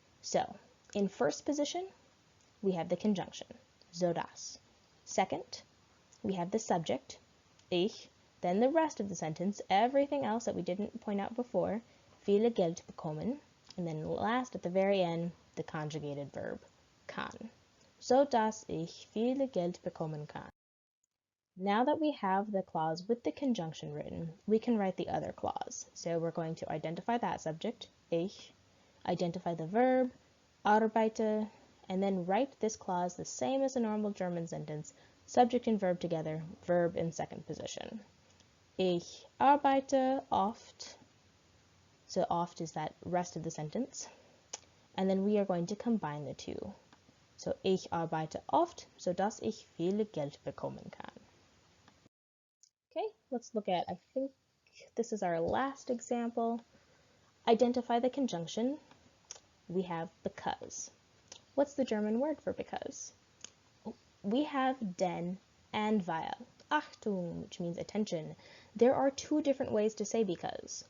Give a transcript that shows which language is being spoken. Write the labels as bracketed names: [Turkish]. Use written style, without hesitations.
[English] So in first position, we have the conjunction, so dass. Second, we have the subject, ich, then the rest of the sentence, everything else that we didn't point out before, viele Geld bekommen, and then last at the very end, the conjugated verb, kann. [German] So dass ich viele Geld bekommen kann. [English] Now that we have the clause with the conjunction written, we can write the other clause. So we're going to identify that subject, ich, identify the verb, arbeite, and then write this clause the same as a normal German sentence, subject and verb together, verb in second position. [German] Ich arbeite oft. [English] So oft is that rest of the sentence. And then we are going to combine the two. [German] So ich arbeite oft, so dass ich viel Geld bekommen kann. [English] Okay, let's look at, I think this is our last example. Identify the conjunction. We have because. What's the German word for because? We have denn and weil. Achtung, which means attention. There are two different ways to say because.